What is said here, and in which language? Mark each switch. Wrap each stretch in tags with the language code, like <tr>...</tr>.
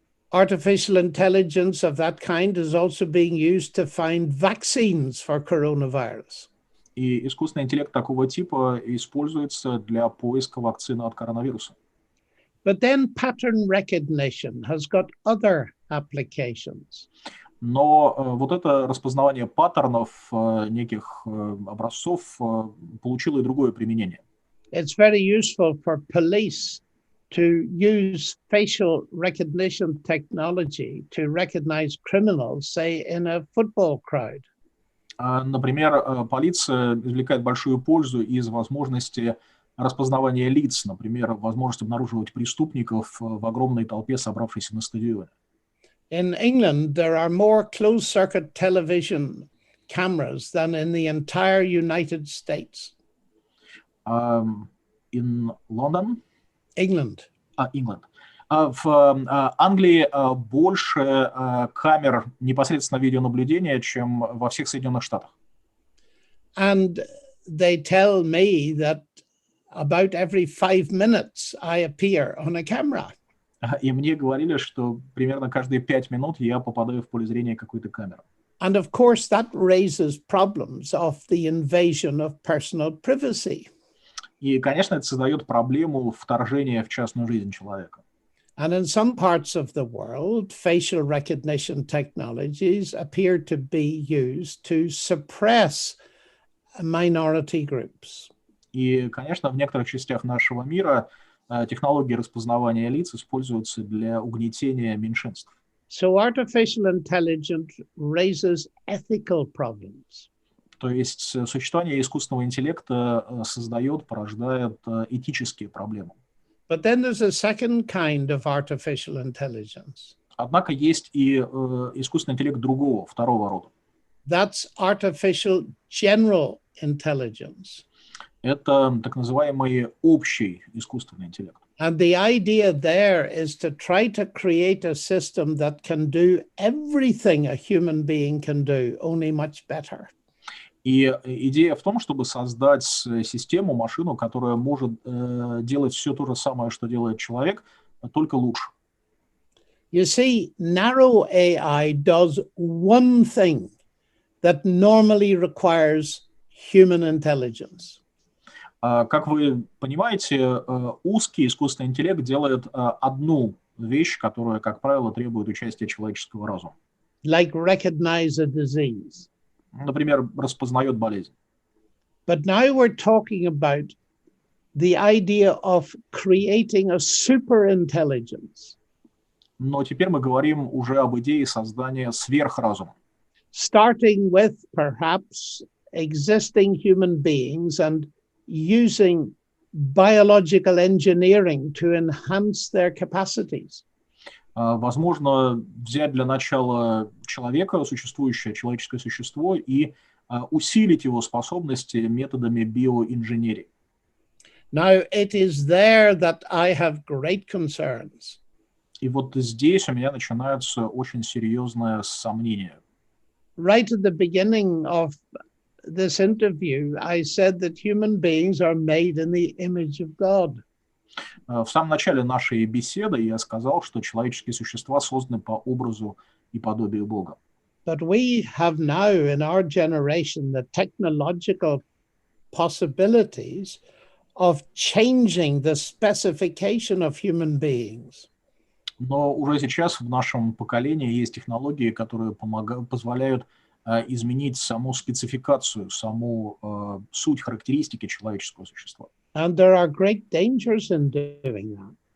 <en>Artificial intelligence of that kind is also being used to find vaccines for coronavirus.</en> <ru>И искусственный интеллект такого типа используется для поиска вакцины от коронавируса.</ru> <en>But then pattern recognition has got other applications.</en> <ru>Но вот это распознавание паттернов, неких образцов, получило и другое применение.</ru> <en>It's very useful for police to use facial recognition technology to recognize criminals, say, in a football crowd.</en> <ru>Например, полиция извлекает большую пользу из возможности распознавания лиц, например, возможность обнаруживать преступников в огромной толпе, собравшейся на стадионе.</ru> <en>In England, there are more closed-circuit television cameras than in the entire United States. In London? England. England.</en> <ru>В Англии больше камер непосредственно видеонаблюдения, чем во всех Соединенных Штатах.</ru> <en>And they tell me that about every 5 minutes I appear on a camera.</en> <ru>И мне говорили, что примерно каждые 5 минут я попадаю в поле зрения какой-то камеры.</ru> <en>And of course, that raises problems of the invasion of personal privacy.</en> <ru>И, конечно, это создает проблему вторжения в частную жизнь человека.</ru> <en>And in some parts of the world, facial recognition technologies appear to be used to suppress minority groups.</en> <ru>И, конечно, в некоторых частях нашего мира технологии распознавания лиц используются для угнетения меньшинств.</ru> <en>So artificial intelligence raises ethical problems.</en> <ru>То есть существование искусственного интеллекта порождает этические проблемы.</ru> <en>But then there's a second kind of artificial intelligence.</en> <ru>Однако есть и искусственный интеллект другого, второго рода.</ru> <en>That's artificial general intelligence.</en> <ru>Это так называемый общий искусственный интеллект.</ru> <en>And the idea there is to try to create a system that can do everything a human being can do, only much better.</en> <ru>И идея в том, чтобы создать систему, машину, которая может делать все то же самое, что делает человек, только лучше.</ru> <en>You see, narrow AI does one thing that normally requires human intelligence.</en> <ru>Как вы понимаете, узкий искусственный интеллект делает одну вещь, которая, как правило, требует участия человеческого разума.</ru> <en>Like recognize a disease.</en> <ru>Например, распознает болезнь.</ru> <en>But now we're talking about the idea of creating a superintelligence.</en> <ru>Но теперь мы говорим уже об идее создания сверхразума.</ru> <en>Starting with perhaps existing human beings and using biological engineering to enhance their capacities.</en> <ru>Возможно, взять для начала человека, существующее человеческое существо, и усилить его способности методами биоинженерии.</ru> <en>Now, it is there that I have great concerns.</en> <ru>И вот здесь у меня начинаются очень серьезные сомнения.</ru> <en>Right at the beginning of this interview, I said that human beings are made in the image of God.</en> <ru>В самом начале нашей беседы я сказал, что человеческие существа созданы по образу и подобию Бога.</ru> <en>But we have now in our generation the technological possibilities of changing the specification of human beings.</en> <ru>Но уже сейчас в нашем поколении есть технологии, которые позволяют изменить саму спецификацию, саму суть, характеристики человеческого существа.</ru> <en>And there are great dangers in doing that.</en>